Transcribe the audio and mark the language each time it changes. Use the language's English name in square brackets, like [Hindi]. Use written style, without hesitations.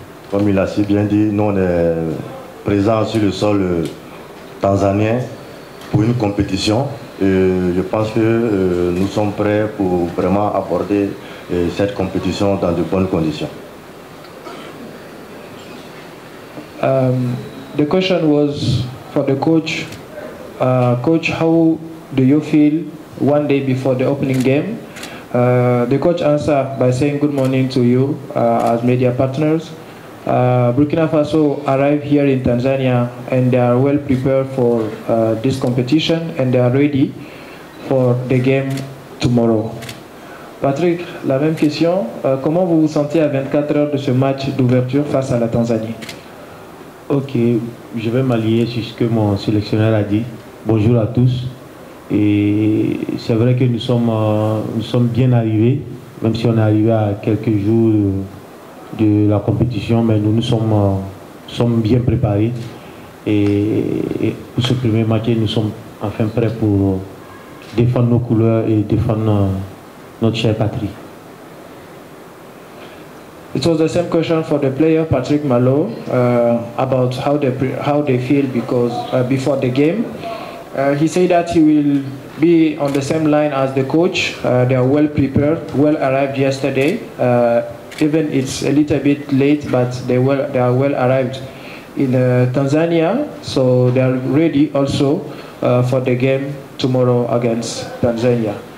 [French] Comme il a si bien dit, nous on est présents sur le sol tanzanien pour une compétition. Je pense que nous sommes prêts pour vraiment aborder cette compétition dans de bonnes conditions. [English] The question was for the coach. Coach, how do you feel one day before the opening game? The coach answered by saying good morning to you as media partners. Burkina Faso arrived here in Tanzania and they are well prepared for this competition and they are ready for the game tomorrow. [French] Patrick, la même question. Comment vous vous sentez à 24 heures de ce match d'ouverture face à la Tanzanie? Ok, je vais m'allier sur ce que mon sélectionneur a dit. Bonjour à tous. Et c'est vrai que nous sommes bien arrivés, même si on est arrivé à quelques jours de la compétition, mais nous sommes bien préparés. Et pour ce premier match, nous sommes enfin prêts pour défendre nos couleurs et défendre notre chère patrie. [English] It was the same question for the player, Patrick Malo, about how they feel because before the game. He said that he will be on the same line as the coach. They are well prepared, well arrived yesterday. Even it's a little bit late, but they are well arrived in Tanzania, so they are ready also for the game tomorrow against Tanzania.